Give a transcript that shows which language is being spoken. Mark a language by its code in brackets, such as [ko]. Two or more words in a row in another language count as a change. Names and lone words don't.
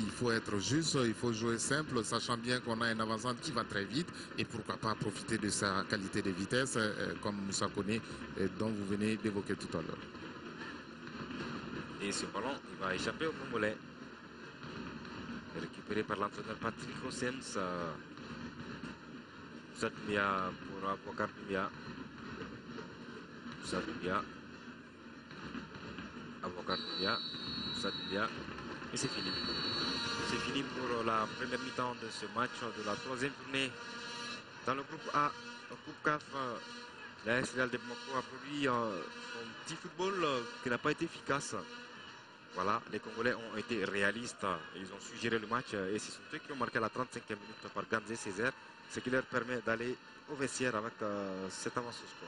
[fr] Il faut être juste, il faut jouer simple, sachant bien qu'on a un avançant qui va très vite et pourquoi pas profiter de sa qualité de vitesse comme Moussa Koné dont vous venez d'évoquer tout à l'heure. Et ce ballon, il va échapper au Congolais. Récupéré par l'entraîneur Patrick Hossens. Moussa pour Abouakar Doumbia. Moussa Doumbia. Abouakar Doumbia. Moussa Doumbia. Et c'est fini. C'est fini pour la première mi-temps de ce match de la 3e journée. Dans le groupe A, le groupe CAF, la Real de Bamako a produit son petit football qui n'a pas été efficace. Voilà, les Congolais ont été réalistes, ils ont su gérer le match et ce sont eux qui ont marqué la 35e minute par Gandé Césaire, ce qui leur permet d'aller au vestiaire avec cette avance au score.